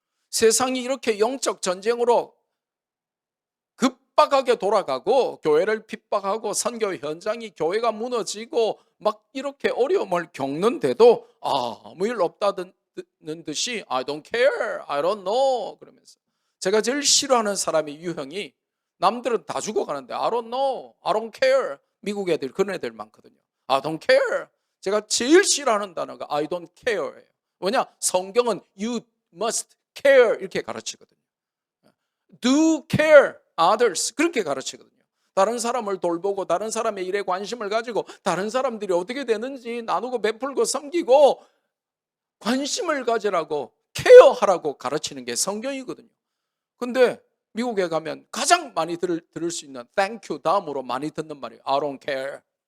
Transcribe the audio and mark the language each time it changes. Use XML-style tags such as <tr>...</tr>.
<ko>세상이 이렇게 영적 전쟁으로 급박하게 돌아가고 교회를 핍박하고 선교 현장이, 교회가 무너지고 막 이렇게 어려움을 겪는데도 아무 일 없다는 듯이</ko> <en>I don't care, I don't know</en> <ko>그러면서, 제가 제일 싫어하는 사람이 유형이, 남들은 다 죽어가는데</ko> <en>I don't know, I don't care.</en> <ko>미국 애들 그런 애들 많거든요.</ko> <en>I don't care.</en> <ko>제가 제일 싫어하는 단어가</ko> <en>I don't care</en> <ko>예요. 왜냐? 성경은</ko> <en>you must care</en> <ko>이렇게 가르치거든요.</ko> <en>Do care others</en> <ko>그렇게 가르치거든요. 다른 사람을 돌보고 다른 사람의 일에 관심을 가지고 다른 사람들이 어떻게 되는지 나누고 베풀고 섬기고 관심을 가지라고, 케어하라고 가르치는 게 성경이거든요. 근데 미국에 가면 가장 많이 들을 수 있는 thank you 다음으로 많이 듣는 말이</ko> <en>I don't care.</en>